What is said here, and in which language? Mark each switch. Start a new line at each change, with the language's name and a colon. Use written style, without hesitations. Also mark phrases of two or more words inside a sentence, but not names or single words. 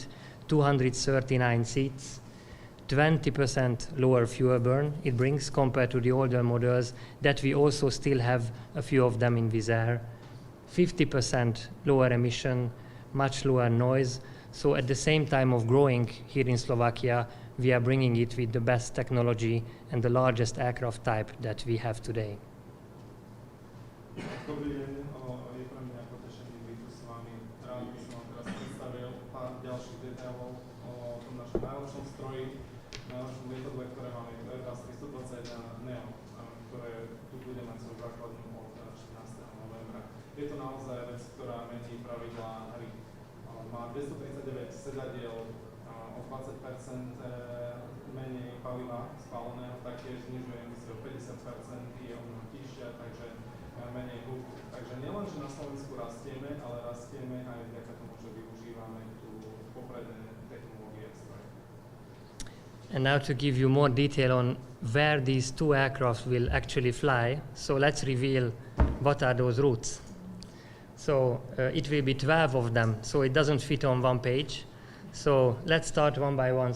English: 239 seats, 20% lower fuel burn it brings compared to the older models that we also still have a few of them in Wizz Air. 50% lower emission, much lower noise. So at the same time of growing here in Slovakia, we are bringing it with the best technology and the largest aircraft type that we have today.
Slovak: Dobrý deň, je pre mňa potešenie byť tu s vami. Rád by som vám teraz predstavil pár ďalších detailov o tom našom najlepšom stroji, najlepšom lietadle, ktoré máme, to je Airbus 321 Neo, ktoré tu bude mať svoju základnú od 14. novembra. Je to naozaj vec, ktorá mení pravidlá hry. Má 239 sedadiel, o 20% menej paliva spáleného, taktiež znižuje emisiu o 50%, je o mnoho tiššia, takže menej hluku. Takže nielen, že na Slovensku rastieme, ale rastieme aj vďaka tomu, že využívame tú popredné technológie a stroje.
English: And now to give you more detail on where these two aircraft will actually fly, so let's reveal what are those routes. So it will be 12 of them, so it doesn't fit on one page. So let's start one by one.